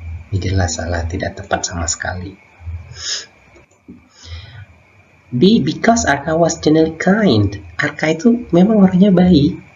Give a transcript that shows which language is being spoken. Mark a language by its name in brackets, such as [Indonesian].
[Indonesian] Ini jelas salah, tidak tepat sama sekali. [English] B, because Arka was generally kind. [Indonesian] Arka itu memang orangnya baik.